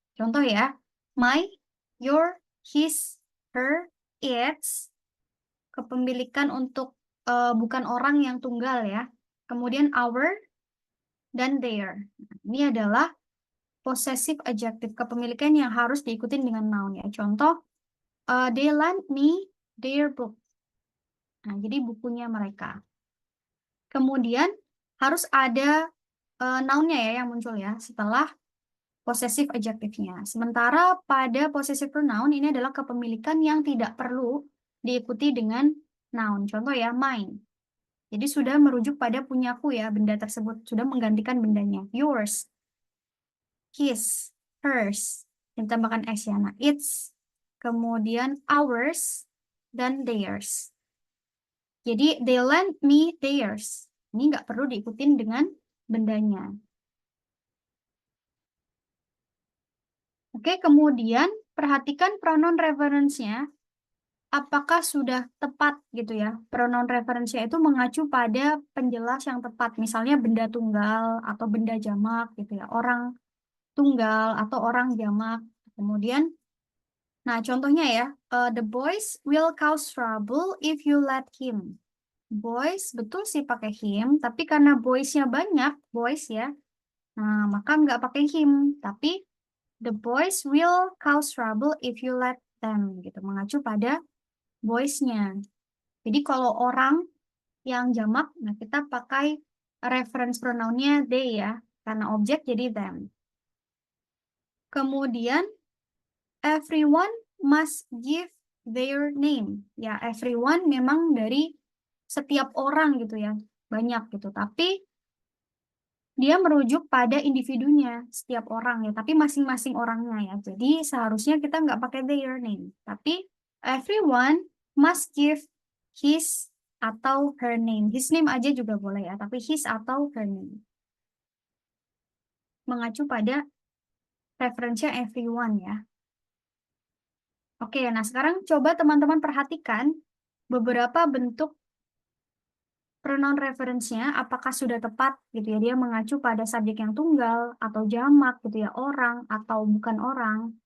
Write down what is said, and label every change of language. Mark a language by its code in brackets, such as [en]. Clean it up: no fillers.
[id] Contoh ya, my, your, his, her, its, kepemilikan untuk bukan orang yang tunggal ya. Kemudian our dan their. Ini adalah possessive adjective, kepemilikan yang harus diikuti dengan noun ya. [en] Contoh, they lent me their book. [id] Nah, jadi bukunya mereka. Kemudian harus ada noun-nya ya yang muncul ya setelah possessive adjective-nya. Sementara pada possessive pronoun ini adalah kepemilikan yang tidak perlu diikuti dengan noun. Contoh ya, mine. Jadi sudah merujuk pada punyaku ya, benda tersebut. Sudah menggantikan bendanya. Yours, his, hers. Kita tambahkan s ya. Nah, its, kemudian ours, dan theirs. [en] Jadi, they lent me theirs. [id] Ini nggak perlu diikutin dengan bendanya. Oke, kemudian perhatikan pronoun reference-nya. Apakah sudah tepat gitu ya? Pronoun reference-nya itu mengacu pada penjelas yang tepat. Misalnya benda tunggal atau benda jamak gitu ya. Orang tunggal atau orang jamak. Kemudian, nah contohnya ya. [en] The boys will cause trouble if you let him. [id] Boys, betul sih pakai him, tapi karena boys-nya banyak, boys ya, nah maka nggak pakai him, tapi [en] the boys will cause trouble if you let them, [id] gitu, mengacu pada boys-nya. Jadi kalau orang yang jamak, nah kita pakai reference pronoun-nya they ya, karena objek jadi them. [en] Kemudian, everyone must give their name. [id] Ya, everyone memang dari setiap orang gitu ya, banyak gitu. Tapi dia merujuk pada individunya, setiap orang ya, tapi masing-masing orangnya ya. Jadi seharusnya kita nggak pakai [en] their name, [id] tapi [en] everyone must give his [id] atau her name. His name aja juga boleh ya, tapi his atau her name. Mengacu pada referensinya everyone ya. Oke, nah sekarang coba teman-teman perhatikan beberapa bentuk pronoun reference-nya apakah sudah tepat gitu ya, dia mengacu pada subjek yang tunggal atau jamak gitu ya, orang atau bukan orang.